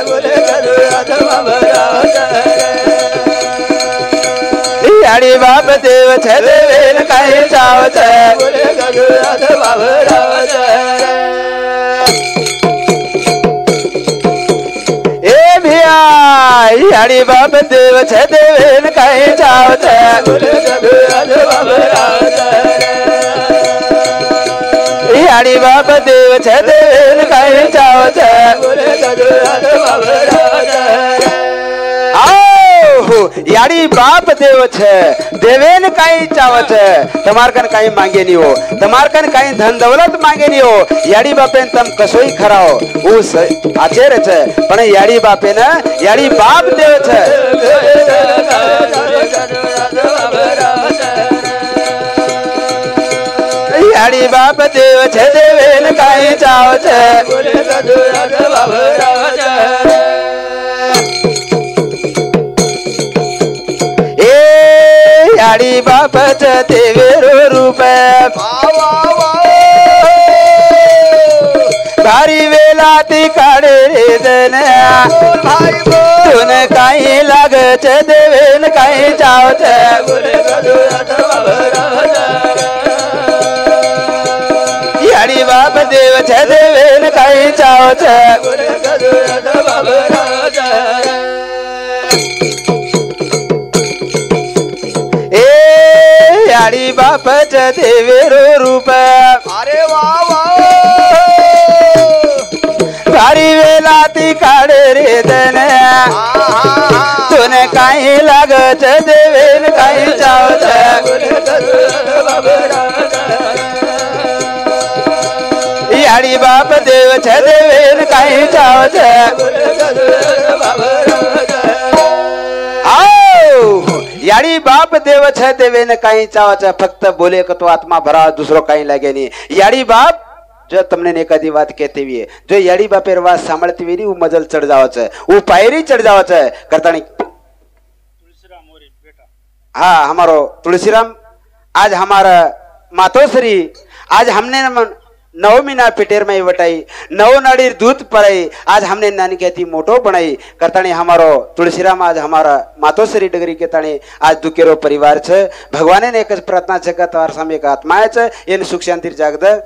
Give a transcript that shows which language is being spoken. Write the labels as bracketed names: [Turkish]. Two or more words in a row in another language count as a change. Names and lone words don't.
[Lambadi] याडी बाप देव छ देवेन काही चाव छ ए भिया याडी बाप देव छ देवेन काही चाव छ याडी बाप देव छ देवेन काही चाव छ आओ याडी बाप देव छ देवेन काही चाव छ तमार कन काही मांगे नहीं हो तमार कन काही धन दौलत मांगे नहीं हो याडी बापेन तम कसोई खराओ उस आचेर छ पण याडी बापेन याडी बाप देव छ याडी बाप देव छ देवेन काही चाव छ ए याडी बाप छ देवेरो रूप भारी वेला ती काढे रे जन तुन काही लाग छ देवेन काही चाव छ याडी बाप देव छ देवेन काही चाव छ ए याडी बाप छ देवेरो रूप अरे वाह भारी वेला ती काढे रे धन तुन काही लाग छ देवेन काही चाव छ याडी बाप देव छ देवेन काही चाव छ आओ याडी बाप देव छ देवेन काही चाव छ फक्त बोले का तो आत्मा भरा दूसरो काही लागे नहीं याडी बाप जो तुमने ने कदी [Hindi] बात कहते हुए [Lambadi] जो याडी बापेर बात सांभळती हुई वो मजल चढ़ जाव छ वो पायरी चढ़ जाव छ करतानी हाँ हमारो तुलसीराम आज हमारा मातोश्री आज हमने नौ मीना पिटेर में वटाई नौ नाड़ीर दूध पराई आज हमने नानी कहती मोटो बनाई करतानी हमारो तुलसीराम आज हमारा मातोश्री डगरी के ताणी आज दुखेरो परिवार छ भगवान ने एक प्रार्थना छ का तार सामे एक आत्मा छ इन सुख शांति जागद